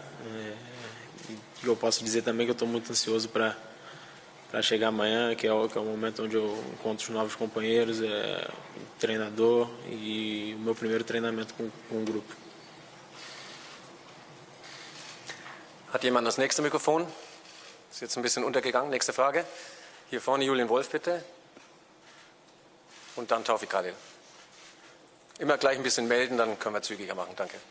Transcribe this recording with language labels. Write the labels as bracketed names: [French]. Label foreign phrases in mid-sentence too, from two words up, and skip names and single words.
[Portuguese] E eu posso dizer também que eu estou muito ansioso para chegar amanhã, que é o momento onde eu encontro os novos companheiros, o treinador e o meu primeiro treinamento com o grupo. [German] Hat jemand das nächste Mikrofon? Ist jetzt ein bisschen untergegangen. Nächste Frage. Hier vorne Julian Wolf, bitte. Und dann Taufik Kadil. Immer gleich ein bisschen melden, dann können wir zügiger machen. Danke.